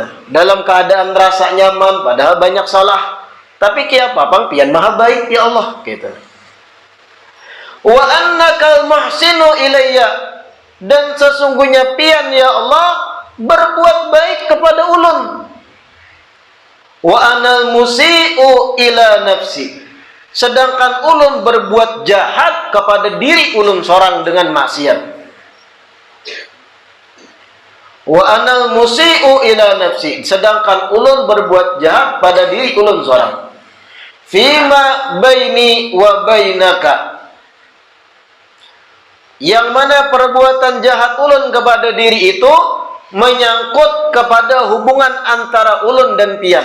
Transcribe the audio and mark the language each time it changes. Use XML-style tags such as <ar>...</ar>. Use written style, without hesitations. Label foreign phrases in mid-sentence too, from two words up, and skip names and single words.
<id>Dalam keadaan rasa nyaman, padahal banyak salah.</id> <bjn>Tapi kia apa pian maha baik</bjn> <ar>يا الله</ar> <bjn>gitu.</bjn> <ar>وأنك المحسن إلي,</ar> <bjn>dan sesungguhnya pian</bjn> <ar>يا الله</ar> <bjn>berbuat baik kepada ulun.</bjn> <ar>Wa anal musi'u ila nafsi,</ar> <bjn>sedangkan ulun berbuat jahat kepada diri ulun seorang dengan maksiat.</bjn> <ar>Wa anal musi'u ila nafsi,</ar> <bjn>sedangkan ulun berbuat jahat pada diri ulun seorang.</bjn> <ar>فيما بيني وبينك,</ar> <bjn>yang mana perbuatan jahat ulun kepada diri itu menyangkut kepada hubungan antara ulun dan pian.</bjn>